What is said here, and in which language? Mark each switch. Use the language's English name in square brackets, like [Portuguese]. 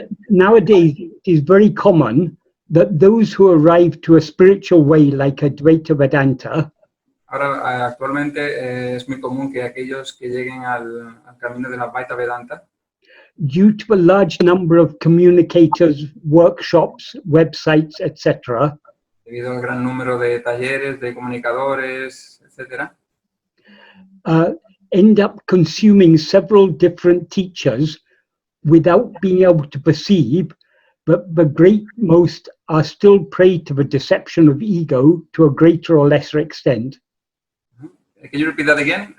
[English] Nowadays, it is very common that those who arrive to a spiritual way like Advaita Vedanta. [Spanish] Ahora, actualmente es muy común que aquellos que lleguen al camino de la Advaita Vedanta, [English] due to a large number of communicators, workshops, websites, etc., [Spanish] debido al gran número de talleres, de comunicadores, etc., [English] end up consuming several different teachers without being able to perceive, but the great most are still prey to the deception of ego to a greater or lesser extent. Can you repeat that again?